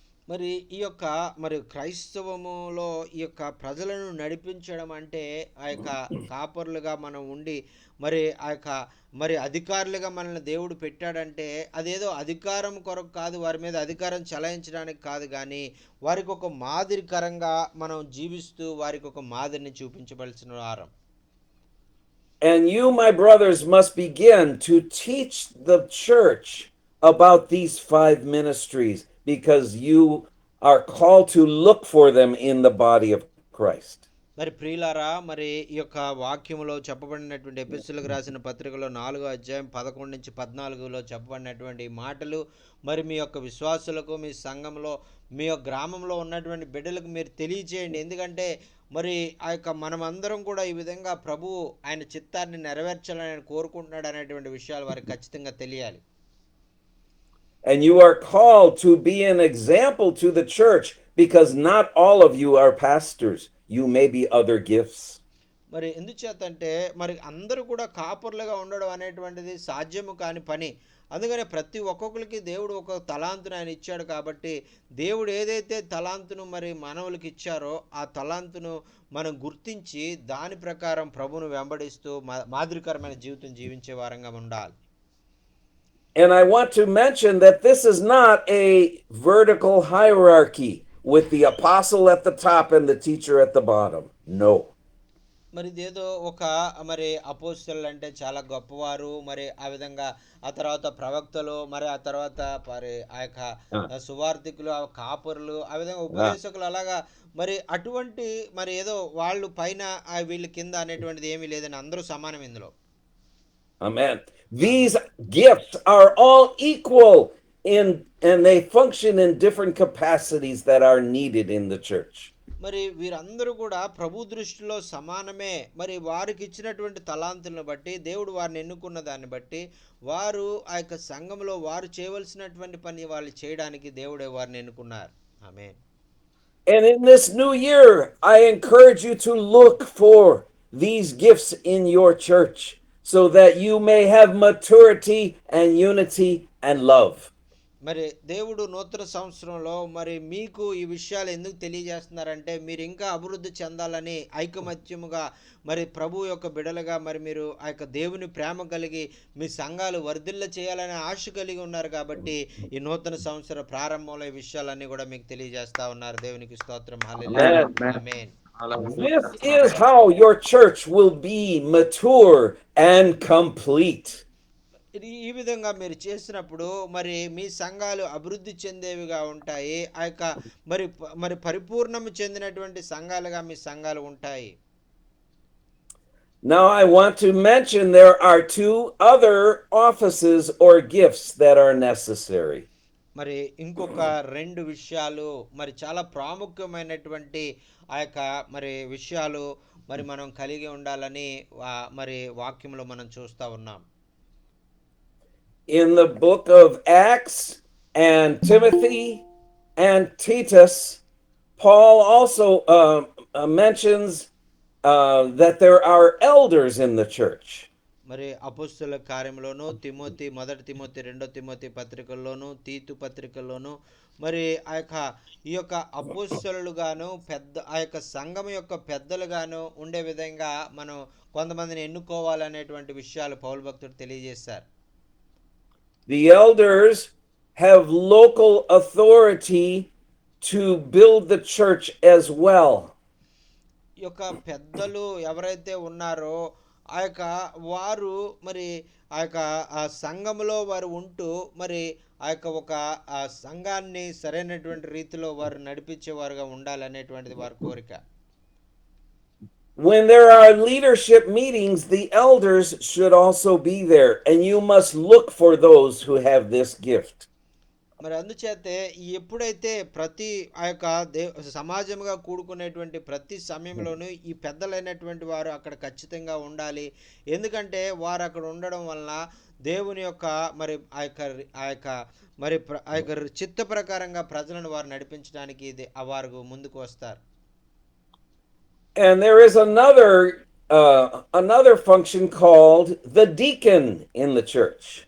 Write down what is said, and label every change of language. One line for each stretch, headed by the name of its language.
Telugu: మరి ఈ యొక్క మరి క్రైస్తవములో ఈ యొక్క ప్రజలను నడిపించడం అంటే ఆ యొక్క కాపర్లుగా మనం ఉండి మరి ఆ యొక్క మరి అధికారులుగా మనల్ని దేవుడు పెట్టాడంటే అదేదో అధికారం కొరకు కాదు, వారి మీద అధికారం చలాయించడానికి కాదు, కానీ వారికి ఒక మాదిరికరంగా మనం జీవిస్తూ వారికి ఒక మాదిరిని చూపించవలసిన వారం.
English: And you, my brothers, must begin to teach the church about these 5 ministries because you are called to look for them in the body of Christ.
Telugu: మరి ప్రియులారా, మరి ఈ యొక్క వాక్యములో చెప్పబడినటువంటి ఎఫెసీయులకు రాసిన పత్రికలో 4వ అధ్యాయం 11 నుంచి 14లో చెప్పబడినటువంటి మాటలు మరి మీ యొక్క విశ్వాసులకు మీ సంఘంలో మీ యొక్క గ్రామంలో ఉన్నటువంటి బిడ్డలకు మీరు తెలియచేయండి. ఎందుకంటే మరి ఆ యొక్క మనమందరం కూడా ఈ విధంగా ప్రభువు ఆయన చిత్తాన్ని నెరవేర్చాలని ఆయన కోరుకుంటున్నాడు అనేటువంటి విషయాలు వారికి ఖచ్చితంగా తెలియాలి.
English: And you are called to be an example to the church because not all of you are pastors. You may be other gifts.
Telugu: మరి ఎందుచేతంటే మరి అందరూ కూడా కాపర్లుగా ఉండడం అనేటువంటిది సాధ్యము కాని పని. అందుకనే ప్రతి ఒక్కొక్కరికి దేవుడు ఒక తలాంతును ఆయన ఇచ్చాడు కాబట్టి దేవుడు ఏదైతే తలాంతును మరి మానవులకు ఇచ్చారో ఆ తలాంతును మనం గుర్తించి దాని ప్రకారం ప్రభువును వెంబడిస్తూ మాదిరికరమైన జీవితం జీవించే వారంగా ఉండాలి.
English: And I want to mention that this is not a vertical hierarchy with the apostle at the top and the teacher at the bottom. No.
Telugu: మరి ఇదేదో ఒక మరి అపోస్తలులు అంటే చాలా గొప్పవారు, మరి ఆ విధంగా ఆ తర్వాత ప్రవక్తలు, మరి ఆ తర్వాత మరి ఆ యొక్క సువార్థికులు, కాపరులు, ఆ విధంగా ఉపదేశకులు, అలాగా మరి అటువంటి మరి ఏదో వాళ్ళు పైన వీళ్ళ కింద అనేటువంటిది ఏమీ లేదని అందరూ సమానం ఇందులో.
English: Amen. These gifts are all equal and they function in different capacities that are needed in the church.
Telugu: మరి వీరందరూ కూడా ప్రభు దృష్టిలో సమానమే. మరి వారికి ఇచ్చినటువంటి తలాంతులను బట్టి దేవుడు వారిని ఎన్నుకున్న దాన్ని బట్టి వారు ఆ యొక్క సంఘంలో వారు చేయవలసినటువంటి పని వాళ్ళు చేయడానికి దేవుడే వారిని ఎన్నుకున్నారు. ఆమేన్.
English: And in this new year, I encourage you to look for these gifts in your church so that you may have maturity and unity and love.
Telugu: మరి దేవుడు నూతన సంవత్సరంలో మరి మీకు ఈ విషయాలు ఎందుకు తెలియజేస్తున్నారంటే మీరు ఇంకా అభివృద్ధి చెందాలని, ఐకమత్యముగా మరి ప్రభు యొక్క బిడలుగా మరి మీరు ఆ యొక్క దేవుని ప్రేమ కలిగి మీ సంఘాలు వర్ధిల్ల చేయాలనే ఆశ కలిగి ఉన్నారు కాబట్టి ఈ నూతన సంవత్సర ప్రారంభంలో ఈ విషయాలన్నీ కూడా మీకు తెలియజేస్తా ఉన్నారు. దేవునికి స్తోత్రం. హల్లెలూయా. ఆమేన్.
English: This is how your church will be mature and complete.
Telugu: ఈ విధంగా మీరు చేసినప్పుడు మరి మీ సంఘాలు అభివృద్ధి చెందేవిగా ఉంటాయి. ఆ యొక్క మరి పరిపూర్ణము చెందినటువంటి సంఘాలుగా మీ సంఘాలు ఉంటాయి.
English: Now, I want to mention there are two other offices or gifts that are necessary.
Telugu: మరి ఇంకొక రెండు విషయాలు మరి చాలా ప్రాముఖ్యమైనటువంటి ఆ యొక్క మరి విషయాలు మరి మనం కలిగి ఉండాలని మరి వాక్యంలో మనం చూస్తూ ఉన్నాం.
English: In the book of Acts and Timothy and Titus, Paul also mentions that there are elders in the church.
Telugu: మరి అపోస్తుల కార్యంలోను మొదటి తిమోతి రెండో తిమోతి పత్రికల్లోను తీతు పత్రికల్లోను మరి ఈ యొక్క అపోస్తలుగాను పెద్ద ఆ యొక్క సంఘం యొక్క పెద్దలుగాను ఉండే విధంగా మనం కొంతమందిని ఎన్నుకోవాలనేటువంటి విషయాలు పౌలు భక్తుడు తెలియజేశారు.
English: The elders have local authority to build the church as well.
Telugu: ఈ యొక్క పెద్దలు ఎవరైతే ఉన్నారో ఆ యొక్క వారు మరి ఆ యొక్క ఆ సంఘములో వారు ఉంటూ మరి ఆ యొక్క ఒక ఆ సంఘాన్ని సరైనటువంటి రీతిలో వారు నడిపించేవారుగా ఉండాలనేటువంటిది వారి కోరిక.
English: When there are leadership meetings, the elders should also be there, and you must look for those who have this gift.
Telugu: మరి అందుచేతే ఎప్పుడైతే ప్రతి ఆ యొక్క సమాజంగా కూడుకునేటువంటి ప్రతి సమయంలోనూ ఈ పెద్దలైనటువంటి వారు అక్కడ ఖచ్చితంగా ఉండాలి. ఎందుకంటే వారు అక్కడ ఉండడం వలన దేవుని యొక్క మరి ఆ యొక్క మరి ఆ యొక్క చిత్త ప్రకారంగా ప్రజలను వారు నడిపించడానికి వారు ముందుకు వస్తారు.
English: And there is another function called the deacon in the church.